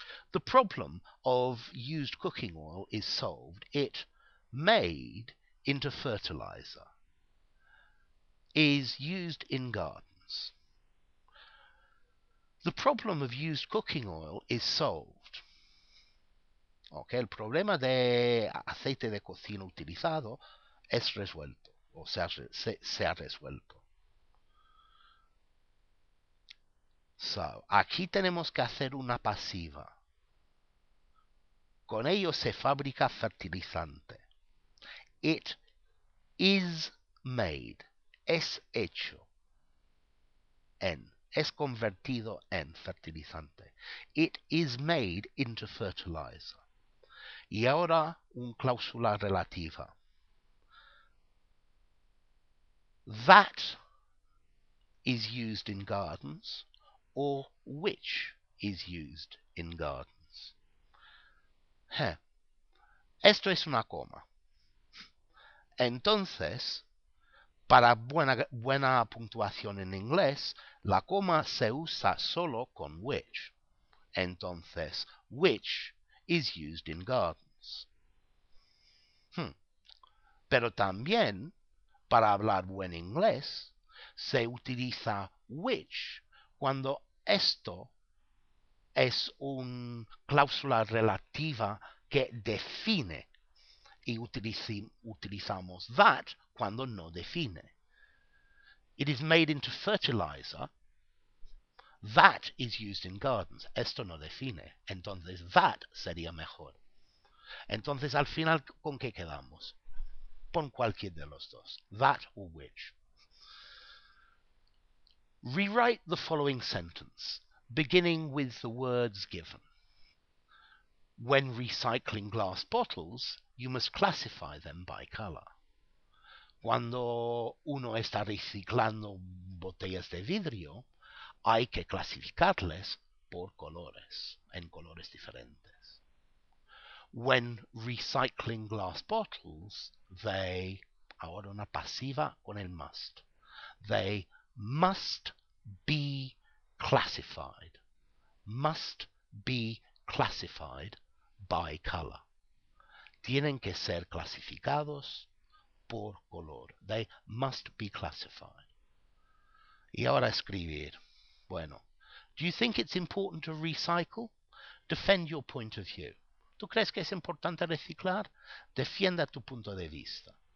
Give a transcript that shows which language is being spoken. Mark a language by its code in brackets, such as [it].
[en] The problem of used cooking oil is solved. It made into fertilizer is used in gardens. The problem of used cooking oil is solved. [es] Okay, el problema de aceite de cocina utilizado es resuelto, o se ha resuelto. So, aquí tenemos que hacer una pasiva. Con ello se fabrica fertilizante. [en] It is made. [es] Es hecho en. Es convertido en fertilizante. [en] It is made into fertilizer. [es] Y ahora un cláusula relativa. [en] That is used in gardens, or which is used in gardens. [es] Esto es una coma. Entonces, para buena puntuación en inglés, la coma se usa solo con which. [en] Entonces, which is used in gardens. [es] Pero también, para hablar buen inglés, se utiliza which cuando esto es una cláusula relativa que define, y utilizamos that cuando no define. [en] It is made into fertilizer. That is used in gardens. [es] Esto no define. Entonces that sería mejor. Entonces al final, ¿con qué quedamos? Pon cualquier de los dos. [en] That or which. Rewrite the following sentence, beginning with the words given. When recycling glass bottles, you must classify them by color. [es] Cuando uno está reciclando botellas de vidrio, hay que clasificarles por colores, en colores diferentes. [en] When recycling glass bottles, they, [es] ahora una pasiva con el [en] must. They must be classified. Must be classified by color. [es] Tienen que ser clasificados por color. [en] They must be classified. [es] Y ahora escribir. [en] Bueno, do you think it's important to recycle? Defend your point of view. [es] ¿Tú crees que es importante reciclar? Defienda tu punto de vista.